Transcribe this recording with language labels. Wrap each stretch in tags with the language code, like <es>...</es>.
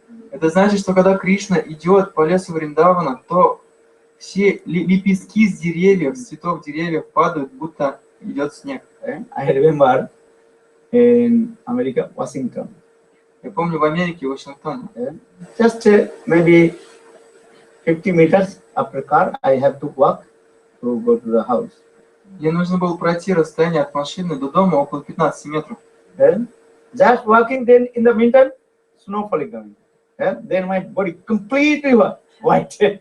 <ru>Это значит, что когда Кришна идет по лесу Вриндавана, то все лепестки с деревьев, с цветов деревьев падают, будто идет снег.</ru> <en>I remember in America, Washington.</en> <ru>Я помню в Америке, в Вашингтоне.</ru> <en>Just maybe 50 meters after car, I have to walk to go to the house.</en> <ru>Мне нужно было пройти расстояние от машины до дома около 15 метров.</ru> <en>Just walking, then in the meantime, snow falling down. Then my body completely white.</en>